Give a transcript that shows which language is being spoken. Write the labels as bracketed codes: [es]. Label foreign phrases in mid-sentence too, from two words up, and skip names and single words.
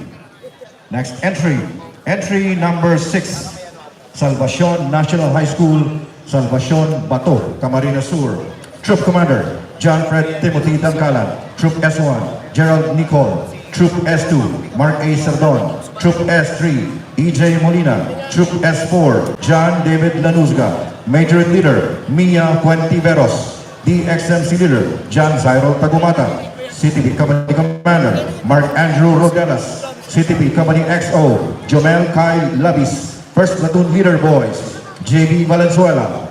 [en] Next entry, entry number 6, Salvacion National High School, Salvacion Bato, Camarines Sur. Troop Commander, John Fred Timothy Tangkalan. Troop S1, Gerald Nicol. Troop S2, Mark A. Sardon. Troop S3, EJ Molina. Troop S4, John David Lanuzga. Major Leader, Mia Cuentiveros. DXMC Leader, John Zairo Tagumata. CTB Company Commander, Mark Andrew Rodelas. CTB Company XO, Jomel Kai Labis. First Platoon Leader Boys, JB Valenzuela.